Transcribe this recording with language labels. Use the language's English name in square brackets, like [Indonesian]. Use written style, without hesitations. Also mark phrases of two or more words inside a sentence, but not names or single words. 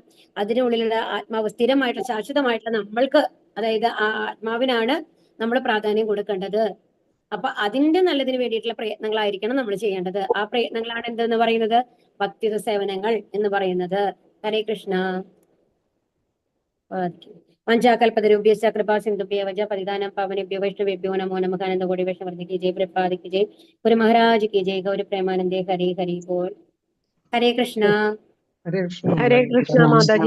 [Malayalam] അതിനുള്ളിലുള്ള ആത്മാവ് സ്ഥിരമായിട്ടുള്ള ശാശ്വതമായിട്ടുള്ള നമ്മൾക്ക്, അതായത് ആ ആത്മാവിനാണ് നമ്മൾ പ്രാധാന്യം കൊടുക്കേണ്ടത്. അപ്പൊ അതിന്റെ നല്ലതിന് വേണ്ടിയിട്ടുള്ള പ്രയത്നങ്ങളായിരിക്കണം നമ്മൾ ചെയ്യേണ്ടത്. ആ പ്രയത്നങ്ങളാണ് എന്തെന്ന് പറയുന്നത്? ഭക്തിയുത സേവനങ്ങൾ എന്ന് പറയുന്നത്. [Sanskrit] ഹരേ കൃഷ്ണ. വഞ്ചാകൽപതരുഭ്യശ്ച കൃപാ സിന്ധുഭ്യോ വച പതിതാനം പാവനേഭ്യോ വൈഷ്ണവേഭ്യോ നമോ നമഃ. [Hindi] आनंदकोटि वैष्णवर्धि की जय, प्रभुपाद की जय, गुरु महाराज की जय, [Bangla] গৌরী প্রেমানন্দে হরি হরি বোল. [Sanskrit] ഹരേ കൃഷ്ണ. ഹരേ കൃഷ്ണ. ഹരേ കൃഷ്ണ മാതാജി.